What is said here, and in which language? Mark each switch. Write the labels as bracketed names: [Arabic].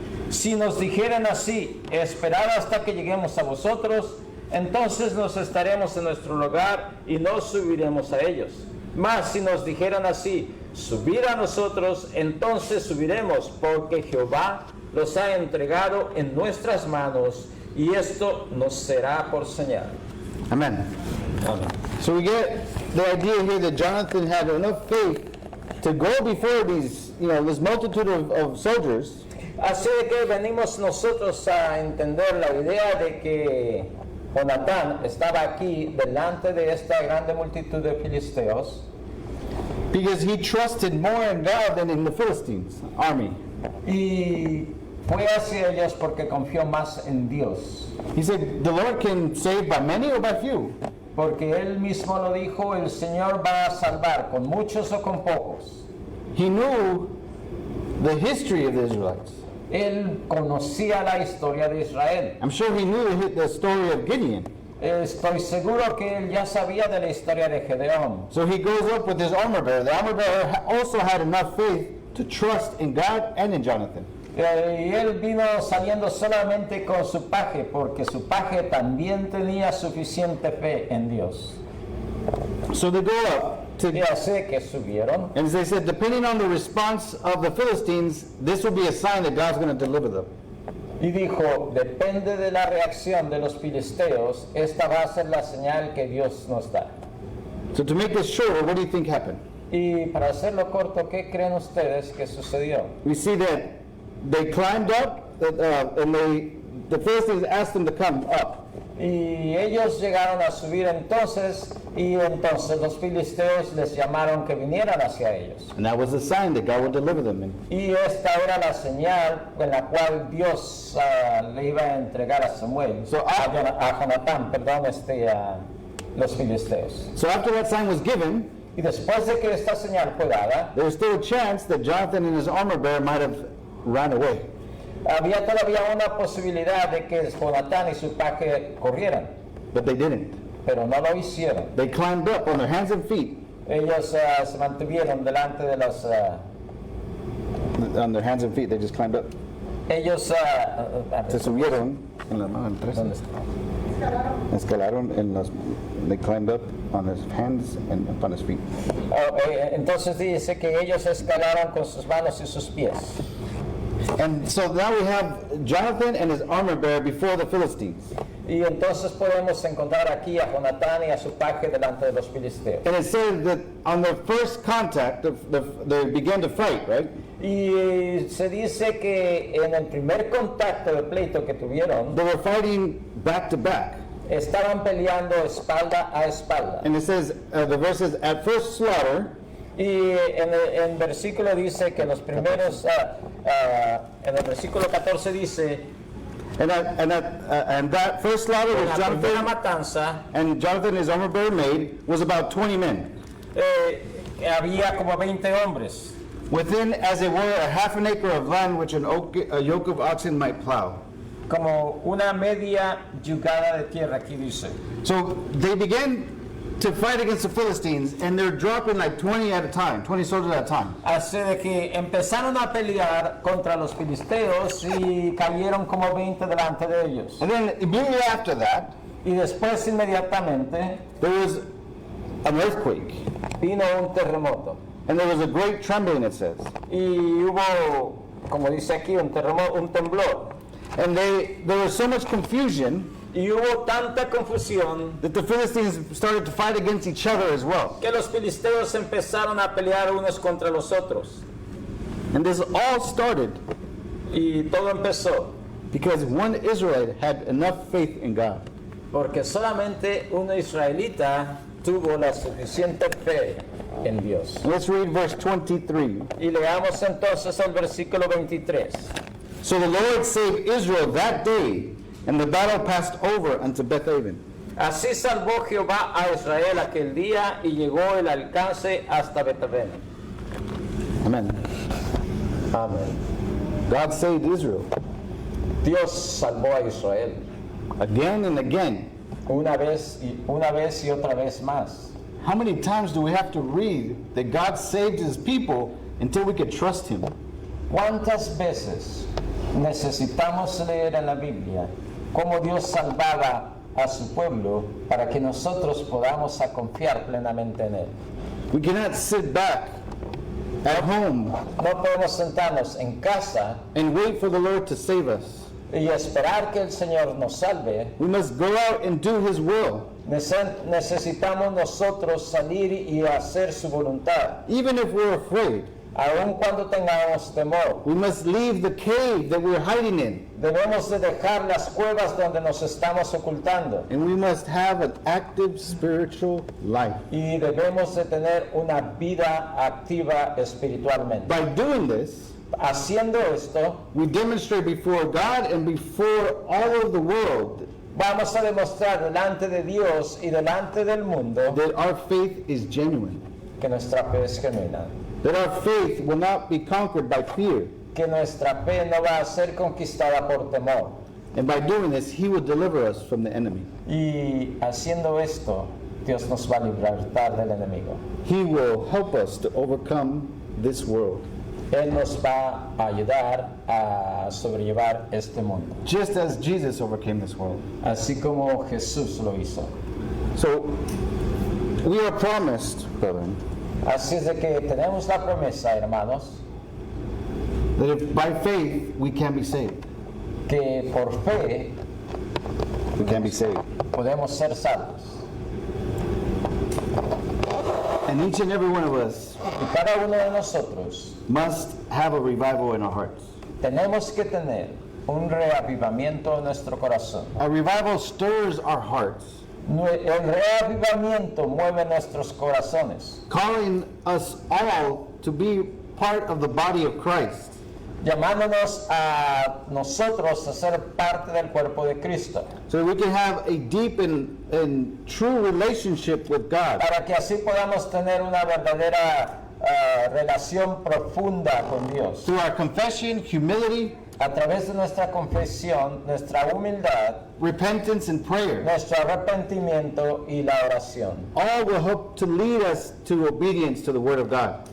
[Spanish] Si nos dijeren así, esperad hasta que lleguemos a vosotros, entonces nos estaremos en nuestro lugar y no subiremos a ellos. Mas si nos dijeran así, subir a nosotros, entonces subiremos, porque Jehová los ha entregado en nuestras manos, y esto nos será por señal. [English] Amen. So we get the idea here that Jonathan had enough faith to go before these, this multitude of soldiers, [Spanish] Así de que venimos nosotros a entender la idea de que Jonatán estaba aquí delante de esta grande multitud de filisteos, [English] because he trusted more in God than in the Philistines' army. [Spanish] y fue hacia ellos porque confió más en Dios. [English] He said, the Lord can save by many or by few. [Spanish] Porque él mismo lo dijo: el Señor va a salvar con muchos o con pocos. [English] He knew the history of the Israelites. [Spanish] Él conocía la historia de Israel. [English] I'm sure he knew the story of Gideon. [Spanish] Estoy seguro que él ya sabía de la historia de Gedeón. [English] So he goes up with his armor bearer. The armor bearer also had enough faith to trust in God and in Jonathan. [Spanish] Y él vino saliendo solamente con su paje, porque su paje también tenía suficiente fe en Dios. [English] So they go up [Spanish] Y así que subieron. [English] and they said, depending on the response of the Philistines, this will be a sign that God's going to deliver them. [Spanish] Y dijo: depende de la reacción de los filisteos, esta va a ser la señal que Dios nos da. [English] So to make this shorter, what do you think happened? [Spanish] Y para hacerlo corto, ¿qué creen ustedes que sucedió? [English] We see that they climbed up, and the Philistines asked them to come up. [Spanish] Y ellos llegaron a subir entonces, y entonces los filisteos les llamaron que vinieran hacia ellos. [English] And that was a sign that God would deliver them. [Spanish] Y esta era la señal en la cual Dios le iba a entregar a Samuel, a Jonatán, perdón, a los filisteos. [English] So after that sign was given, [Spanish] Y después de que esta señal fue dada, [English] there was still a chance that Jonathan and his armor bearer might have run away. [Spanish] había todavía una posibilidad de que Jonatán y su paje corrieran, [English] But they didn't. [Spanish] pero no lo hicieron. [English] They climbed up on their hands and feet. [Spanish] Ellos se mantuvieron delante de los... [English] On their hands and feet, they just climbed up. [Spanish] ellos... Se subieron en las manos, ¿Dónde está? escalaron en las. [English] They climbed up on his hands and upon his feet. [Spanish] Entonces dice que ellos escalaron con sus manos y sus pies. [English] And so now we have Jonathan and his armor bearer before the Philistines. [Spanish] Y entonces podemos encontrar aquí a Jonatán y a su paje delante de los filisteos. [English] And it says that on their first contact, they began to fight, right? [Spanish] Y se dice que en el primer contacto de pleito que tuvieron, [English] They were fighting back to back. [Spanish] estaban peleando espalda a espalda. [English] And it says, the verse says, at first slaughter, [Spanish] Y en el versículo dice que los primeros, en el versículo 14 dice, [English] and that first slaughter [Spanish] la [English] was [Spanish] primera [English] Jonathan, [Spanish] matanza, [English] and Jonathan and his armor bearer made was about 20 men. [Spanish] había como 20 hombres. [English] Within, as it were, a half an acre of land which a yoke of oxen might plow. [Spanish] Como una media yugada de tierra, aquí dice. [English] So they began to fight against the Philistines, and they're dropping like 20 at a time, 20 soldiers at a time. [Spanish] Así de que empezaron a pelear contra los filisteos y cayeron como 20 delante de ellos. [English] And then immediately after that, [Spanish] Y después inmediatamente [English] there was an earthquake, [Spanish] vino un terremoto. [English] and there was a great trembling, it says. [Spanish] Y hubo, como dice aquí, un terremoto, un temblor. [English] And there was so much confusion [Spanish] Y hubo tanta confusión [English] that the Philistines started to fight against each other as well. [Spanish] que los filisteos empezaron a pelear unos contra los otros. [English] And this all started [Spanish] Y todo empezó [English] because one Israelite had enough faith in God. [Spanish] porque solamente un israelita tuvo la suficiente fe en Dios. [English] Let's read verse 23. [Spanish] Y leamos entonces el versículo 23. [English] So the Lord saved Israel that day, and the battle passed over unto Bethaven. [Spanish] Así salvó Jehová a Israel aquel día y llegó el alcance hasta Betavén. [English] Amen. [Spanish] Amén. [English] God saved Israel [Spanish] Dios salvó a Israel [English] again and again. [Spanish] una vez y otra vez más. [English] How many times do we have to read that God saved his people until we could trust him? [Spanish] ¿Cuántas veces necesitamos leer en la Biblia cómo Dios salvaba a su pueblo para que nosotros podamos a confiar plenamente en Él? [English] We cannot sit back at home [Spanish] No podemos sentarnos en casa [English] and wait for the Lord to save us. [Spanish] y esperar que el Señor nos salve. [English] We must go out and do his will. [Spanish] Necesitamos nosotros salir y hacer su voluntad, [English] Even if we're afraid, [Spanish] aun cuando tengamos temor. [English] we must leave the cave that we're hiding in. [Spanish] Debemos de dejar las cuevas donde nos estamos ocultando [English] And we must have an active spiritual life. [Spanish] y debemos de tener una vida activa espiritualmente. [English] By doing this, [Spanish] Haciendo esto, [English] we demonstrate before God and before all of the world [Spanish] vamos a demostrar delante de Dios y delante del mundo [English] that our faith is genuine. [Spanish] que nuestra fe es genuina, [English] That our faith will not be conquered by fear. [Spanish] que nuestra fe no va a ser conquistada por temor. [English] And by doing this, he will deliver us from the enemy. [Spanish] Y haciendo esto, Dios nos va a libertar del enemigo. [English] He will help us to overcome this world, [Spanish] Él nos va a ayudar a sobrellevar este mundo, [English] just as Jesus overcame this world. [Spanish] así como Jesús lo hizo. [English] So, we are promised, brethren, [Spanish] Así es de que tenemos la promesa, hermanos, [English] that if by faith we can be saved. [Spanish] que por fe [English] We can be saved. [Spanish] podemos ser salvos. [English] And each and every one of us [Spanish] Y cada uno de nosotros [English] must have a revival in our hearts. [Spanish] tenemos que tener un reavivamiento en nuestro corazón. [English] A revival stirs our hearts, [Spanish] El reavivamiento mueve nuestros corazones, [English] calling us all to be part of the body of Christ. [Spanish] llamándonos a nosotros a ser parte del cuerpo de Cristo, [English] So that we can have a deep and true relationship with God. [Spanish] para que así podamos tener una verdadera relación profunda con Dios. [English] Through our confession, humility, [Spanish] A través de nuestra confesión, nuestra humildad, [English] repentance, and prayer, [Spanish] nuestro arrepentimiento y la oración. [English] all will help to lead us to obedience to the Word of God.